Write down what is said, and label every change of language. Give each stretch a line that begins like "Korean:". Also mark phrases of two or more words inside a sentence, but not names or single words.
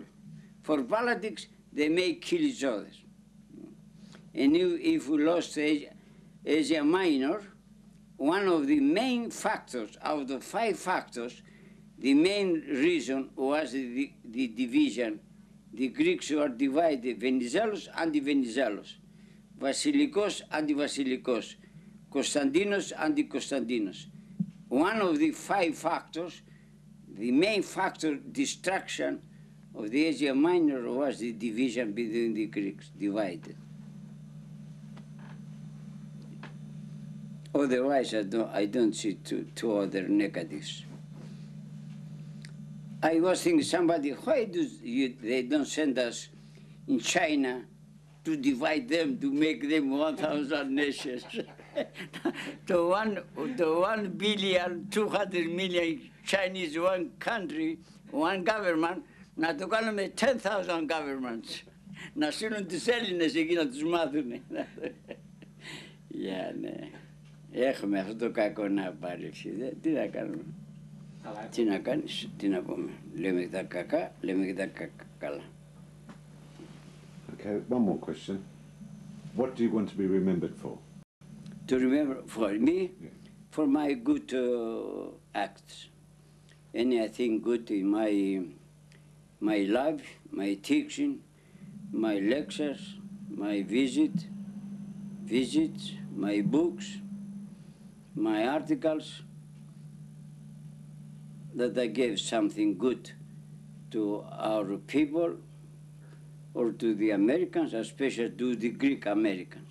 English: For politics, they may kill each other. And if we lost Asia Minor, one of the main factors, out of 5 factors, the main reason was the division. The Greeks were divided, Venizelos, anti-Venizelos, Vasilikos, anti-Vasilikos, Konstantinos, anti-Konstantinos. One of the 5 factors, the main factor, destruction of the Asia Minor was the division between the Greeks, divided. Otherwise, I don't see two other negatives. I was thinking somebody, why they don't send us in China to divide them, to make them 1,000 nations? to 1,200,000,000 Chinese, one country, one government,
Greek: να το κάνουμε 10,000 governments. Να στείλουν τους Έλληνες εκεί να τους μάθουν. Ναι. Έχουμε αυτό το κακό να πάρει. Τι να κάνουμε. Τι να κάνεις, τι να πούμε. Λέμε τα κακά, λέμε και τα καλά.
English: Okay, one more question. What do you want to be remembered for? To remember for me, Yeah. for my good acts. Anything good in my life, my teaching, my lectures, my visits, my books, my articles, that I gave something good to our people or to the Americans, especially to the Greek Americans.